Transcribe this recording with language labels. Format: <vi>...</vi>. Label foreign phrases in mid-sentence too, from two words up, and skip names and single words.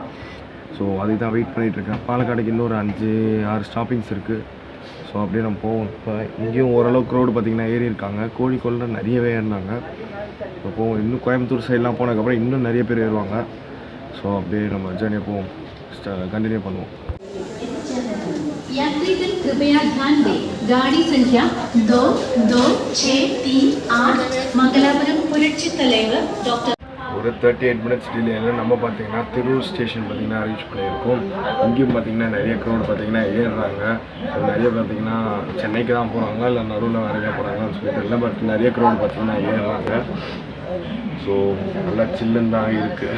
<ta>ஸோ அதுக்கு தான் வெயிட் பண்ணிகிட்ருக்கேன். பாலக்காடுக்கு இன்னொரு 5-6 ஸ்டாப்பிங்ஸ் இருக்குது. ஸோ அப்படியே நம்ம போவோம். இப்போ இங்கேயும் ஓரளவுக்கு க்ரௌடு பார்த்திங்கன்னா ஏறி இருக்காங்க. கோழிக்கோடில் நிறையவே ஏறினாங்க. இப்போ போவோம். இன்னும் கோயம்புத்தூர் சைட்லாம் போனதுக்கப்புறம் இன்னும் நிறைய பேர் ஏறுவாங்க. ஸோ அப்படியே நம்ம ஜர்னியை போவோம், कंटिन्यू பண்ணுவோம்.</ta> <hi>यात्रीगण कृपया ध्यान दें, गाड़ी संख्या 226338 मंगलापुरम पुरच्ची तलेवर डॉक्टर</hi> <ta>ஒரு 38 மினிட்ஸ் டிலேயில் நம்ம பார்த்தீங்கன்னா திருவூர் ஸ்டேஷன் பார்த்தீங்கன்னா ரீச் பண்ணியிருக்கோம். இங்கேயும் பார்த்தீங்கன்னா நிறைய க்ரௌட் பார்த்தீங்கன்னா ஏறுறாங்க. ஸோ நிறைய பார்த்தீங்கன்னா சென்னைக்கு தான் போகிறாங்களா இல்லை நடுவில் வேறையாக போகிறாங்களான்னு சொல்லிட்டு இல்லை, பட் நிறைய க்ரௌட் பார்த்தீங்கன்னா ஏறுறாங்க. ஸோ நல்லா சில்லுன்னு தான் இருக்குது.</ta>